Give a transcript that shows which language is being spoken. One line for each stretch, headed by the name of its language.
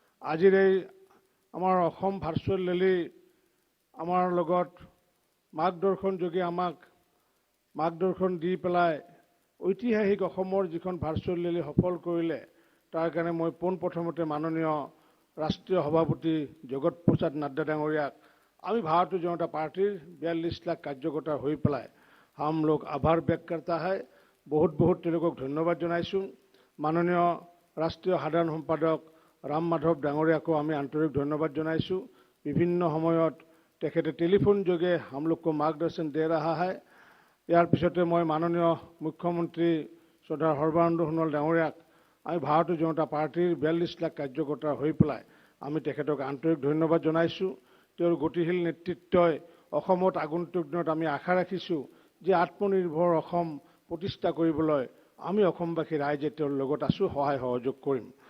Assamese: আজিৰ এই আমাৰ অসম ভাৰ্চুৱেল ৰেলী আমাৰ লগত মাৰ্গদৰ্শন যোগে আমাক মাৰ্গদৰ্শন দি পেলাই ঐতিহাসিক অসমৰ যিখন ভাৰ্চুৱেল ৰেলী সফল কৰিলে, তাৰ কাৰণে মই পোনপ্ৰথমতে মাননীয় ৰাষ্ট্ৰীয় সভাপতি জগত প্ৰসাদ নাড্ডা ডাঙৰীয়াক আমি ভাৰতীয় জনতা পাৰ্টিৰ 42 লাখ কাৰ্যকৰ্তা হৈ পেলাই
Hindi: हम लोग आभार व्यक्त करता है। बहुत बहुत
Assamese: তেওঁলোকক ধন্যবাদ জনাইছোঁ। মাননীয় ৰাষ্ট্ৰীয় সাধাৰণ সম্পাদক ৰাম মাধৱ ডাঙৰীয়াকো আমি আন্তৰিক ধন্যবাদ জনাইছোঁ। বিভিন্ন সময়ত তেখেতে টেলিফোন যোগে
Hindi: हम लोग को मार्गदर्शन दे रहा है।
Assamese: ইয়াৰ পিছতে মই মাননীয় মুখ্যমন্ত্ৰী শ্ৰদ্ধাৰ সৰ্বানন্দ সোণোৱাল ডাঙৰীয়াক আমি ভাৰতীয় জনতা পাৰ্টিৰ 42 লাখ কাৰ্যকৰ্তা হৈ পেলাই আমি তেখেতক আন্তৰিক ধন্যবাদ জনাইছোঁ। তেওঁৰ গতিশীল নেতৃত্বই অসমত আগন্তুক দিনত আমি আশা ৰাখিছোঁ যে আত্মনিৰ্ভৰ অসম প্ৰতিষ্ঠা কৰিবলৈ আমি অসমবাসী ৰাইজে তেওঁৰ লগত আছোঁ, সহায় সহযোগ কৰিম।